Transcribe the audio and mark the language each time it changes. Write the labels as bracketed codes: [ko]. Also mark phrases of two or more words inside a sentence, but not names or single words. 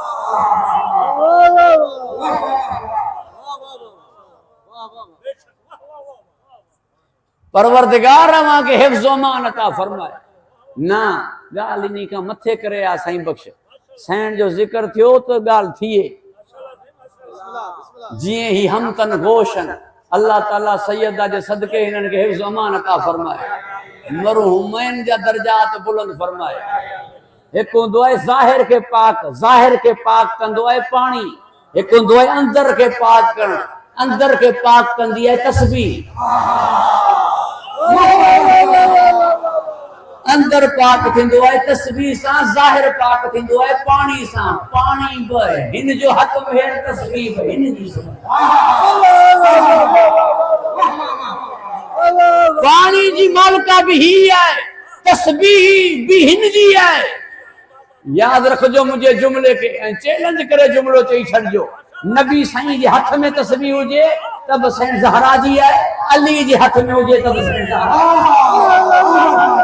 [sd] परवरदिगार अवां के हिफ्ज़ अमान अता फरमाए ना गाल इन्हीं का मथे करे आ साईं बख्श सैन जो जिक्र थियो तो गाल थिए जिए ही हम तन गोशन अल्लाह ताला सैयदा जे सदके इन्हन के हिफ्ज़ अमान अता फरमाए मरहुमैन जा दर्जात बुलंद फरमाए एक हुंदो है ज़ाहिर के पाक कंदो है पानी एक हुंदो है अंदर के पाक करण अंदर के पाक कंदी है तस्बीह अंदर पाक थिंदो है तस्बीह सा ज़ाहिर पाक थिंदो है पानी सा पानी बे हिन जो हक में तस्बीह हिन जी पानी जी मालका भी ही है तस्बीह भी हिन जी है याद रखजो मुझे जुमले के चैलेंज करे जुमलो चई छड़जो नबी साईं जे हथ में तस्बीह हुजे तब सैन ज़हरा जी है अली जे हथ में हुजे तब सैन ज़हरा